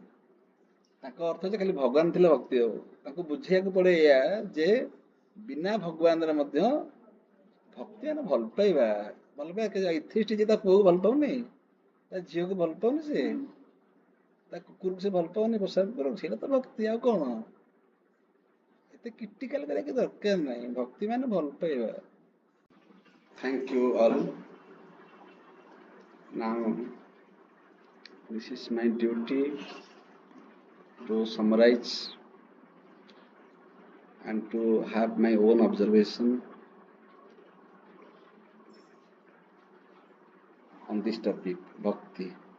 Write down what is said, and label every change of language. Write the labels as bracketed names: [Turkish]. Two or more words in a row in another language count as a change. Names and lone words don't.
[Odia] ତାଙ୍କ ଅର୍ଥ ଯେ ଖାଲି ଭଗବାନ ଥିଲେ ଭକ୍ତି ହବ। ତାଙ୍କୁ ବୁଝେଇବାକୁ ପଡେ ଏଇଆ ଯେ ବିନା ଭଗବାନରେ ମଧ୍ୟ ଭକ୍ତି ମାନେ ଭଲ ପାଇବା। ଏଥିଷ୍ଟ ଯେ ତା ପୁଅକୁ ଭଲ ପାଉନି, ତା ଝିଅକୁ ଭଲ ପାଉନି, ସେ ତା କୁକୁରକୁ ସେ ଭଲ ପାଉନି, ପୋଷାକ କରୁନି, ସେଇଟା ତ ଭକ୍ତି। ଆଉ କଣ ଏତେ କ୍ରିଟିକାଲ କରିବା ଦରକାର ନାହିଁ। ଭକ୍ତି ମାନେ ଭଲ ପାଇବା। [English] Thank you all. Now this is my duty to summarize and to have my own observation on this topic, Bhakti.